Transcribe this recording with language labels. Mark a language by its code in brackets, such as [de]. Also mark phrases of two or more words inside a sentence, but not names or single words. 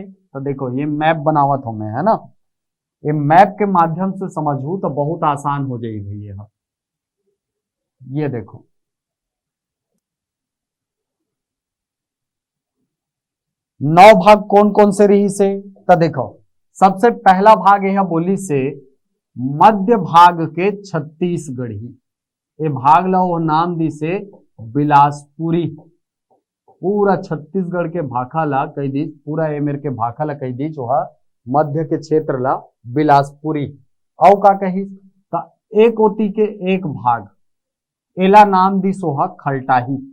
[hne] तो देखो ये मैप बनावत हूं मैं, है ना, ये मैप के माध्यम से समझू तो बहुत आसान हो जाएगी भैया। ये देखो 9 भाग कौन कौन से रही से? तो देखो सबसे पहला भाग यह बोली से मध्य भाग के छत्तीसगढ़ी, ये भाग ला वो नाम दी से बिलासपुरी। पूरा छत्तीसगढ़ के भाखा ला कही दी, पूरा ये मेरे के भाखा ला कही दी जो मध्य के क्षेत्र ला बिलासपुरी। औ का कही तो एक ओती के एक भाग एला नाम दी सोहा खलटाही।